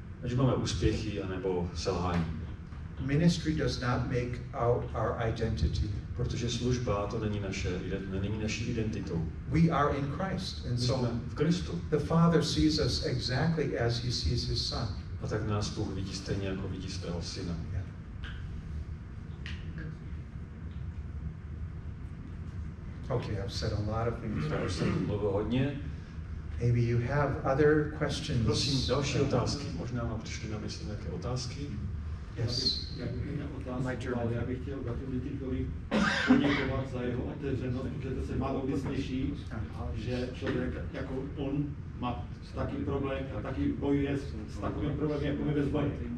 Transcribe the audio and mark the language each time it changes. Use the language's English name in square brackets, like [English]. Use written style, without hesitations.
[Czech] Ať máme úspěchy anebo selhání. [English] Ministry does not make our identity. [Czech] Protože služba to není naší identitou. [English] We are in Christ, and so [Czech] v Kristu. [English] The Father sees us exactly as He sees His Son. [Czech] A tak nás Bůh vidí stejně jako vidí svého syna. [English] Yeah. Okay, I've said a lot of things. [Czech] Já už jsem mluvil hodně. [English] Maybe you have other questions. [Czech] Prosím, další otázky. Možná vám přišly na mysl nějaké otázky. [English] Yes. [Czech] Já bych chtěl Ditrichovi poděkovat za jeho otevřenost, protože to se málo kdy slyší, že člověk jako on má taky problém a taky bojuje s takovým problémem, jako my ve sboru.